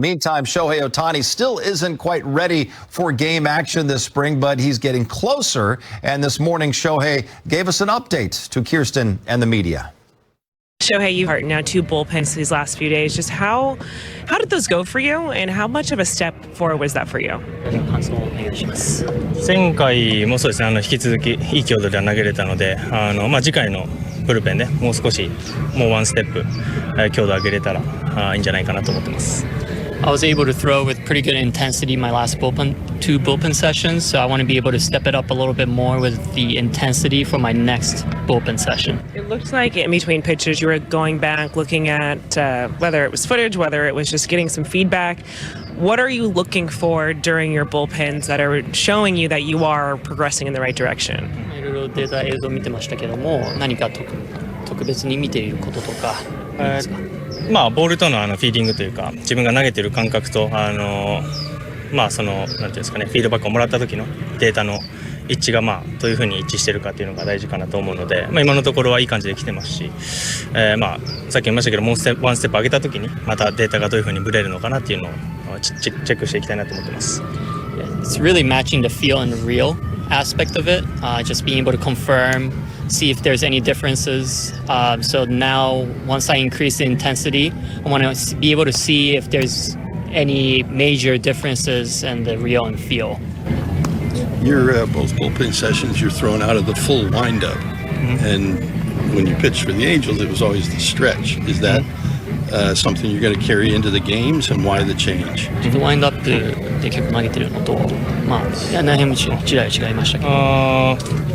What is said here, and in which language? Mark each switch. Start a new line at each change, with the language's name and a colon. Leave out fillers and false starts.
English: Meantime, Shohei Ohtani still isn't quite ready for game action this spring, but he's getting closer. And this morning, Shohei gave us an update to Kirsten and the media. Shohei, you've had now 2 bullpens these last few days. Just how did those go for you, and how much of a step forward was that for you?
Japanese: 前回もそうですね、引き続きいい強度では投げれたので、次回のブルペンでもう少しもうワンステップ強度上げれたらいいんじゃないかなと思ってます。
English: I was able to throw with pretty good intensity my last 2 bullpen sessions, so I want to be able to step it up a little bit more with the intensity for my next bullpen session. It looked like in between pitches you were going back, looking at whether it was footage, whether it was just getting some feedback. What are you looking for during your bullpens that are showing you that you are progressing in the right direction?
Japanese: いろいろデータ映像を見てましたけども、何か特別に見ていることとかありますか？ボールとのフィーリングというか、自分が投げてる感覚となんていうんですかね、フィードバックをもらった時のデータの一致がどういうふうに一致してるかっていうのが大事かなと思うので、今のところはいい感じで来てますし、さっき言いましたけどもうワンステップ上げた時にまたデータがどういうふうにブレるのかなっていうのをチェックしていきたいなと思ってます。
English: It's really matching the feel and the real aspect of it, just being able to confirm, see if there's any differences. So now, once I increase the intensity, I want to be able to see if there's any major differences in the reel and feel. Your both bullpen sessions, you're thrown out of the full windup, and when you pitched for the Angels, it was always the stretch. Is that something you're going to carry into the games, and why the change?
Japanese: ちょっとワインドアップで結構投げてるのと、まあ、何辺も違いましたけど。